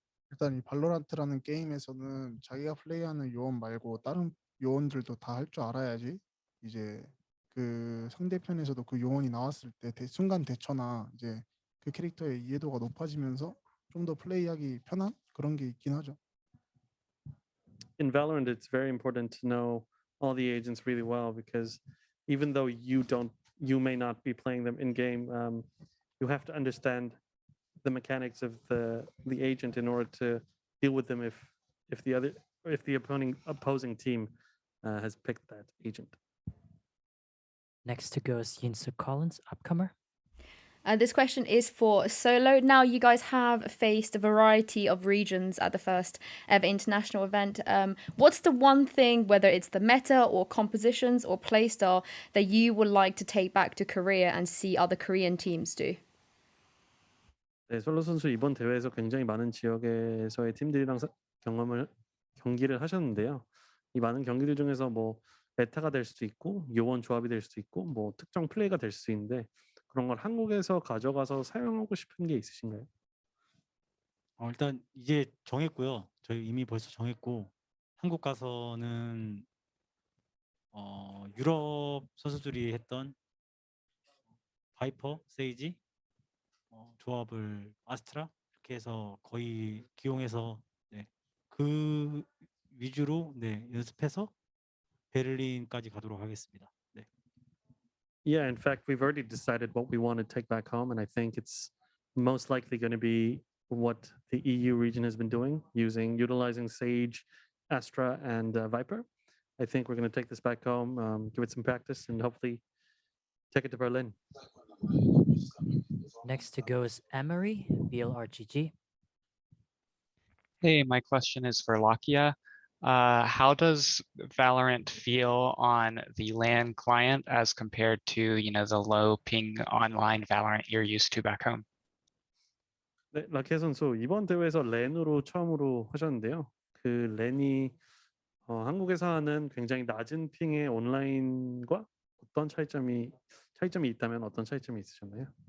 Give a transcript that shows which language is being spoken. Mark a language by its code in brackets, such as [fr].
[ko] 일단 이 발로란트라는 게임에서는 자기가 플레이하는 요원 말고 다른 요원들도 다 할 줄 알아야지 이제 그 상대편에서도 그 요원이 나왔을 때 순간 대처나 이제 그 캐릭터의 이해도가 높아지면서 좀 더 플레이하기 편한 그런 게 있긴 하죠. [en] In Valorant, it's very important to know all the agents really well, because even though you may not be playing them in game, you have to understand the mechanics of the agent in order to deal with them if the opposing team has picked that agent. Next to go is Yinsu Collins, upcomer. This question is for Solo. Now, you guys have faced a variety of regions at the first ever international event. What's the one thing, whether it's the meta or compositions or playstyle, that you would like to take back to Korea and see other Korean teams do? [ko] 네, 솔로 선수 이번 대회에서 굉장히 많은 지역에서의 팀들이랑 경기를 하셨는데요. 이 많은 경기들 중에서 뭐 메타가 될 수도 있고 요원 조합이 될 수도 있고 뭐 특정 플레이가 될 수 있는데, 그런 걸 한국에서 가져가서 사용하고 싶은 게 있으신가요? 일단 이제 정했고요. 저희 이미 벌써 정했고, 한국 가서는 유럽 선수들이 했던 바이퍼, 세이지 조합을 아스트라 이렇게 해서 거의 기용해서 그 위주로 연습해서 베를린까지 가도록 하겠습니다. 네. [en] Yeah, in fact, we've already decided what we want to take back home, and I think it's most likely going to be what the EU region has been doing, utilizing Sage, Astra, and Viper. I think we're going to take this back home, give it some practice, and hopefully take it to Berlin. Next to go is Emery, VLRGG. Hey, my question is for Lakia. How does Valorant feel on the LAN client as compared to, the low ping online Valorant you're used to back home? [ko] 네, 라키아 선수 이번 대회에서 랜으로 처음으로 하셨는데요. 그 랜이 한국에서 하는 굉장히 낮은 핑의 온라인과 어떤 차이점이 있다면 어떤 차이점이 있으셨나요?